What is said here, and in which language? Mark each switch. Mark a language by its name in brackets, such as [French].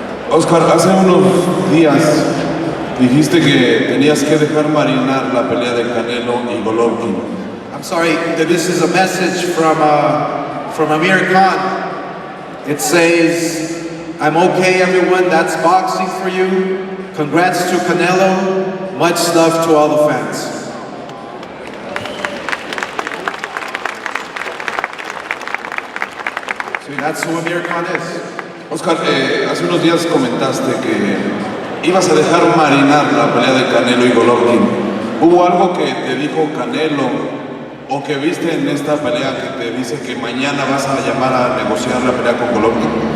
[Spanish] Oscar, hace unos días dijiste que tenías que dejar marinar la pelea de Canelo y Golovkin. [English] I'm sorry, this is a message from Amir Khan. It says, I'm okay everyone, that's boxing for you. Congrats to Canelo, much love to all the fans. So that's who Amir Khan is. [Spanish] Oscar, hace unos días comentaste que ibas a dejar marinar la pelea de Canelo y Golovkin. ¿Hubo algo que te dijo Canelo o que viste en esta pelea que te dice que mañana vas a llamar a negociar la pelea con Golovkin?